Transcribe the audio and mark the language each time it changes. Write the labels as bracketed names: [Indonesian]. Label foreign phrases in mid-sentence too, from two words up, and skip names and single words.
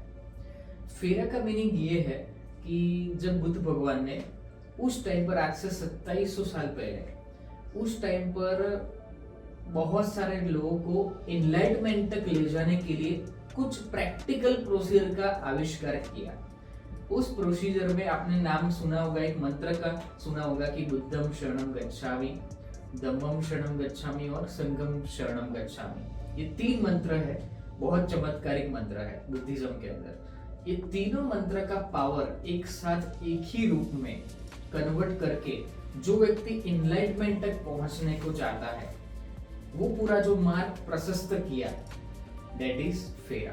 [Hindi] फेरा का मीनिंग ये है कि जब बुद्ध भगवान ने उस टाइम पर, आज से 2700 साल पहले, उस टाइम पर बहुत सारे लोगों को इनलाइटमेंट तक ले जाने के लिए कुछ [English] practical procedure [Hindi] का आविष्कार किया। उस प्रोसीजर में आपने नाम सुना होगा, एक मंत्र का सुना होगा कि [Pali] बुद्धम शरणम गच्छामि, धम्मम शरणम गच्छामि [Hindi] और [Pali] संघम शरणम गच्छामि। [Hindi] ये 3 मंत्र है, बहुत चमत्कारिक मंत्र है बुद्धिज्म के अंदर। ये तीनों मंत्र का पावर एक साथ एक ही रूप में कन्वर्ट करके जो व्यक्ति इनलाइटमेंट तक पहुंचने को चाहता है, वो पूरा जो मार्ग प्रशस्त किया, [English] that is [Hindi] फेरा।